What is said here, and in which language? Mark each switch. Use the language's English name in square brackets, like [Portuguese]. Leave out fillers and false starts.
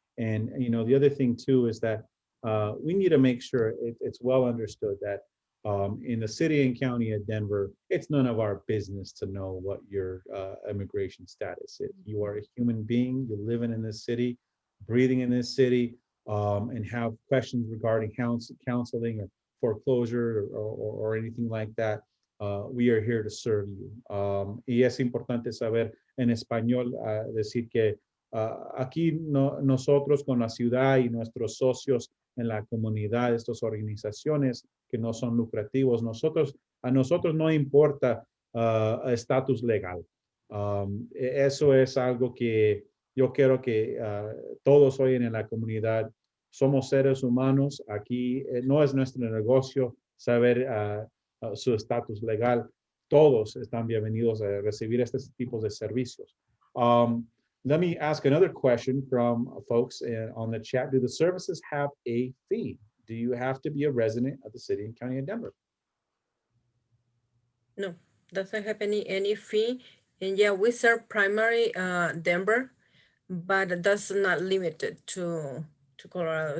[English] And, you know, the other thing too is that we need to make sure it's well understood that in the city and county of Denver, it's none of our business to know what your immigration status is. You are a human being, you're living in this city, breathing in this city, and have questions regarding counseling or foreclosure or anything like that, we are here to serve you. [Spanish] Y es importante saber en español decir que aquí nosotros con la ciudad y nuestros socios en la comunidad, estas organizaciones que no son lucrativos, a nosotros no importa estatus legal. Eso es algo que yo quiero que todos hoy en la comunidad somos seres humanos. Aquí no es nuestro negocio saber su estatus legal. Todos están bienvenidos a recibir estos tipos de servicios. [English] Let me ask another question from folks on the chat. Do the services have a fee? Do you have to be a resident of the city and county of Denver? No, doesn't have any fee. And yeah, we serve primary Denver, but that's not limited to Colorado.